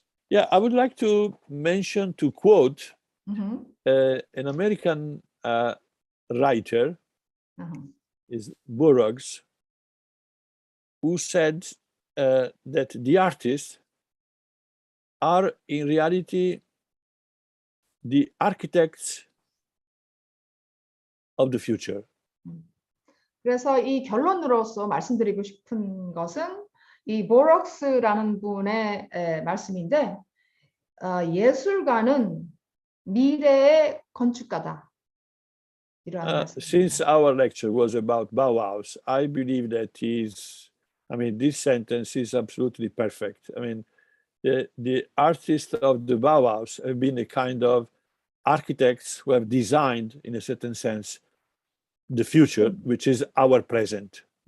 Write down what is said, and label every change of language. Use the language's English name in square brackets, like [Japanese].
[English] Yeah, I would like to mention, to quote an American writer, is Burroughs, who said that the artists are in reality the architects of the future. [Korean] 그래서 이 결론으로서 말씀드리고 싶은 것은 이 보럭스라는 분의 말씀인데, 예술가는 미래의 건축가다. 이러한 [English] Since our lecture was about Bauhaus, I believe that this sentence is absolutely perfect. I mean, the artists of the Bauhaus have been a kind of architects who have designed, in a certain sense, the future, which is our present.